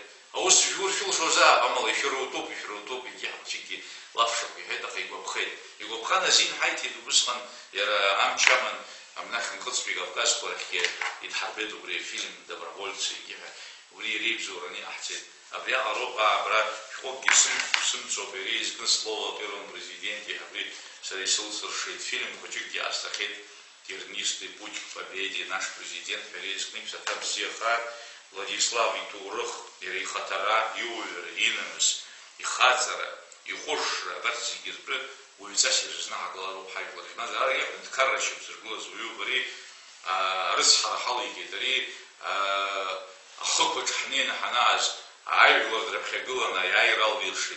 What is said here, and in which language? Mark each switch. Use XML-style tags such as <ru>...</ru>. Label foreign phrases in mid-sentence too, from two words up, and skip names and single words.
<ab>Аус шәуршәылшозаап, амала ишәырутәуп, егьи ҳахәҷыкгьы лафшақә иҳәеит, аха игәаԥхеит. Игәаԥхан азин ҳаиҭеит убысҟан иара амч аман амнахь нхыҵтәи Кавказқәа рахьгьы идҳарбеит убри афильм добровольцы егьиҳәа, убри иреибзоураны иҟаҳҵеит. Абриаҟароуп абра шәҟәыкгьы сымцоуп, иара изкны</ab> <ru>слово первом президенте,</ru> <ab>абри сара исылсыршеит, фильм хәыҷыкгьы ҟасҭахеит,</ab> <ru>тернистый путь к победе, наш президент,</ru> <ab>иара изкны ԥсаҭа бзиахак, Владислав иҭоурых, иара ихаҭара, иуаҩра, инамыс, ихаҵара, ихәышра, абарҭ зегьы ртәы уаҩҵас ирызнаҳгалароуп ҳажәлар. Избанзар ара иаҳәынҭқарра шьақәзыргылаз уаҩуп, ари арыцҳара ҳалигеит, ари ахықәаҿ ҳнеины ҳанааз ажәлар драԥхьагыланы аиааира алиршеит.</ab>